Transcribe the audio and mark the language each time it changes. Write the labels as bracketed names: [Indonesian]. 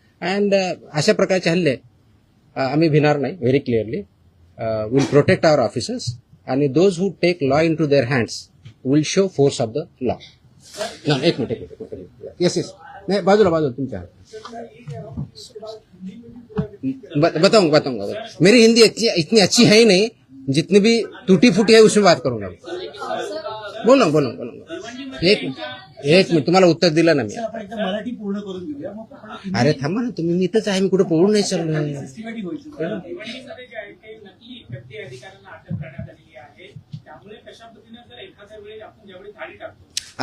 [Marathi] And अशा प्रकारचे हल्ले आम्ही भिणार नाही. [English] Very clearly will protect our officers आणि those who take law into their hands will show force of the law. एक minute. [Marathi] येस नाही, बाजूला तुमच्या. [Hindi] बताऊंगा. मेरी हिंदी इतनी अच्छी है ही नहीं, जितनी भी टूटी फूटी है उसमें बात करूंगा. बोलूंगा. [Marathi] एक मिनिट, तुम्हाला उत्तर दिलं ना मी. आपण एकदा मराठी पूर्ण करून घेऊया, मग आपण अरे थांबा ना तुम्ही, मी इथंच आहे, मी कुठे पळून नाही चाललोय. सिस्टमॅटिक होईल. भिवंडीमध्ये जे आहे ते नकली एफडी अधिकाऱ्यांना अटक करण्यात आलेली आहे. त्यामुळे कशा पद्धतीने जर एखाद्या वेळी आपण ज्यावेळी थाळी टाकतो,